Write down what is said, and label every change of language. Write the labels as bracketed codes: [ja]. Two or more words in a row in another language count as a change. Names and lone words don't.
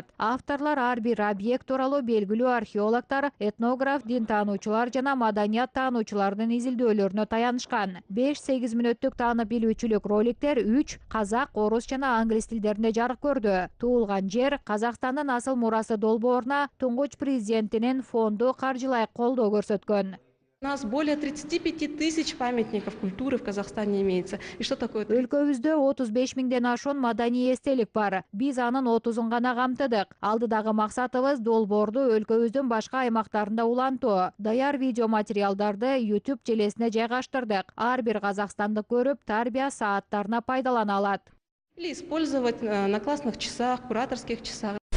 [ky] Авторлар бир объект тууралуу белгилүү археологдор, этнограф, дин таануучулар жана маданият таануучулардын изилдөөлөрүнө таянышкан. 5-8 мүнөттүк таанып билүүчүлүк роликтер 3 казак, орус жана англис тилдеринде жарык көрдү. Туулган жер Казакстандын асыл мурасы долбооруна туңгуч президентинин фонду каржылай колдоо көрсөткөн. [ru] У нас более 35 тысяч памятников культуры в Казахстане имеется. И что такое? [ky] Өлкөбүздө 35 миңден ашуун маданий эстелик бар. Биз анын 30-ун гана камтыдык. Алдыдагы максатыбыз долбоорду өлкөбүздүн башка аймактарында улантуу. Даяр видео материалдарды YouTube желесине жайгаштырдык. Ар бир казакстандык көрүп, тарбия сааттарына пайдалана алат. [ru] Или использовать на классных часах, кураторских часах.